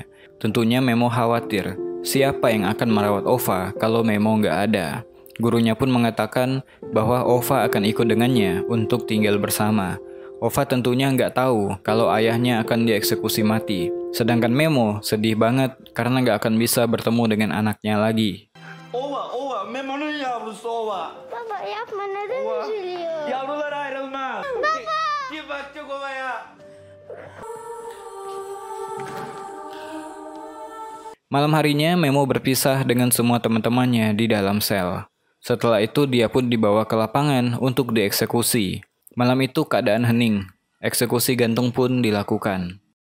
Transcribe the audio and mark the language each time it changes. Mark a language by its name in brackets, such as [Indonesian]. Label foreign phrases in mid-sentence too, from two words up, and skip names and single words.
[Indonesian] Tentunya Memo khawatir siapa yang akan merawat Ova kalau Memo nggak ada. Gurunya pun mengatakan bahwa Ova akan ikut dengannya untuk tinggal bersama. Ova tentunya nggak tahu kalau ayahnya akan dieksekusi mati. Sedangkan Memo sedih banget karena nggak akan bisa bertemu dengan anaknya lagi. [Turkish] Ova, Memo'nun yavrusu Ova. Baba yapma, neden üzülüyor? Yavrular ayrılmaz. Baba! Git bakacak Ova'ya. [Indonesian] Malam harinya, Memo berpisah dengan semua teman-temannya di dalam sel. Setelah itu, dia pun dibawa ke lapangan untuk dieksekusi. Malam itu keadaan hening. Eksekusi gantung pun dilakukan.